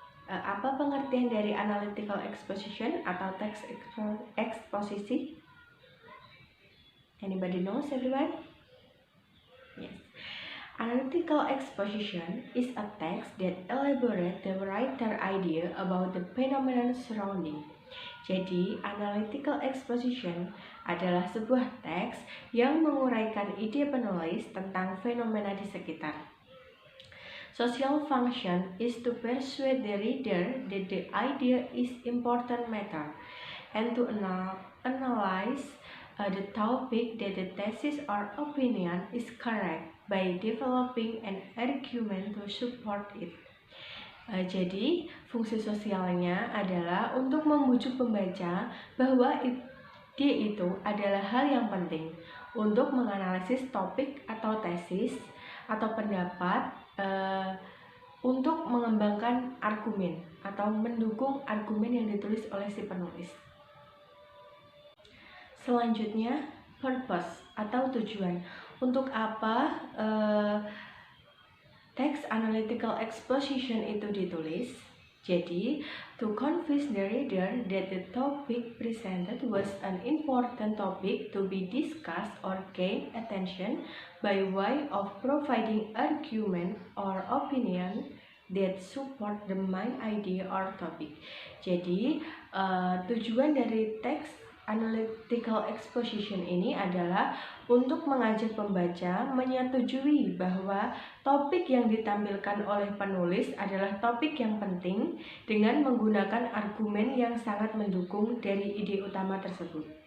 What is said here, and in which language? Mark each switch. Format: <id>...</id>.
<id>Apa pengertian dari analytical exposition atau text exposition?</id> <en>Anybody knows, everyone? Yes. Analytical exposition is a text that elaborates the writer idea about the phenomenon surrounding.</en> <id>Jadi, analytical exposition adalah sebuah teks yang menguraikan ide penulis tentang fenomena di sekitar.</id> <en>Social function is to persuade the reader that the idea is important matter and to analyze the topic that the thesis or opinion is correct by developing an argument to support it.</en> <id>Jadi, fungsi sosialnya adalah untuk membujuk pembaca bahwa ide itu adalah hal yang penting untuk menganalisis topik atau tesis atau pendapat untuk mengembangkan argumen atau mendukung argumen yang ditulis oleh si penulis. Selanjutnya, purpose atau tujuan. Untuk apa text analytical exposition itu ditulis?</id> <en>Jadi, to convince the reader that the topic presented was an important topic to be discussed or gain attention by way of providing argument or opinion that support the main idea or topic.</en> <id>Jadi, tujuan dari teks analytical exposition ini adalah untuk mengajak pembaca menyetujui bahwa topik yang ditampilkan oleh penulis adalah topik yang penting dengan menggunakan argumen yang sangat mendukung dari ide utama tersebut.</id>